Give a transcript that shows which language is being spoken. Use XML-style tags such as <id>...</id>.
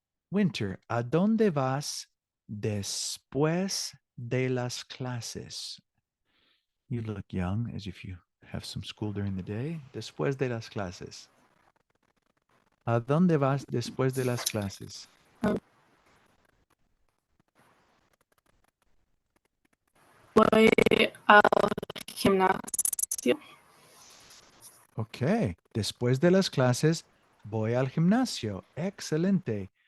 <es>Winter, ¿a dónde vas después de las clases?</es> <en>You look young, as if you have some school during the day.</en> <es>Después de las clases. ¿A dónde vas después de las clases? Voy al gimnasio. Ok, después de las clases voy al gimnasio. Excelente.</es>